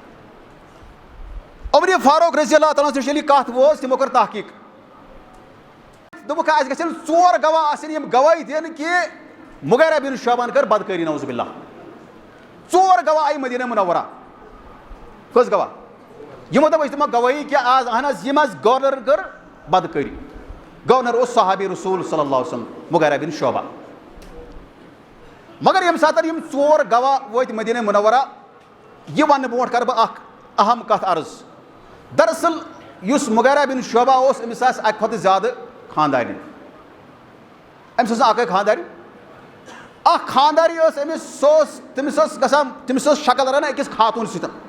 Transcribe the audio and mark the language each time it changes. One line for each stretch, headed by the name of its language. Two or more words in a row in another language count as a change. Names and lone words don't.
Kashmiri: عمر فاروق
Arabic: رضی اللہ تعالیٰ
Kashmiri: نِش ییٚلہِ یہِ کتھ وٲژ تِمو کٔر تحقیٖق دوٚپُکھ اَسہِ گژھن ژور گواہ آسٕنۍ یِم گوٲہی دِنۍ کہِ مغیرہ بن شعبہن کٔر بدکٲری
Arabic: نعوذ باللہ
Kashmiri: ژور گواہ آیہِ مدیٖنہ منورہ کٔژ گواہ یِمو دوٚپ أسۍ دِمو گوٲہی کہِ آز اہن حظ یِم حظ گورنرن کٔر بدکٲری گورنر اوس صحابی رسول
Arabic: صلی اللہ علیہ وسلم
Kashmiri: مغیرہ بن شعبہ مگر ییٚمہِ ساتہٕ یِم ژور گواہ وٲتۍ مدیٖنہ منورہ یہِ وننہٕ برونٛٹھ کرٕ بہٕ اکھ اہم کتھ عرض دراصل یُس مغیرہ بن شعبہ اوس أمِس آسہِ اَکہِ کھۄتہٕ زیادٕ خاندارِ أمِس ٲس نہٕ اَکٕے خاندارِ اَکھ خانداری ٲس أمِس سۄ ٲس تٔمِس ٲس گژھان تٔمِس ٲس شکل رَنان أکِس خاتوٗن سۭتۍ